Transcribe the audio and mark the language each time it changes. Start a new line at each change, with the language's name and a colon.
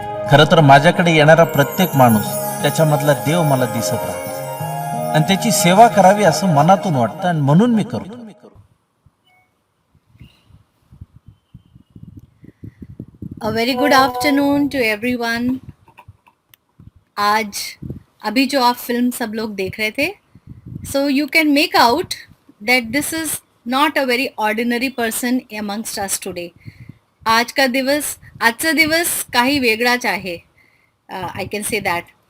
Marathi: खरं तर माझ्याकडे येणारा प्रत्येक माणूस त्याच्यामधला देव मला दिसत राहतो आणि त्याची सेवा करावी असं मनातून वाटतं आणि म्हणून मी करतो.
English: A very good afternoon to everyone.
Hindi: आज अभी जो आप फिल्म सब लोग देख रहे थे,
English: so you can make out that this is not a very ordinary person amongst us today.
Marathi: आजचा दिवस काही वेगळाच आहे.
English: I can say that.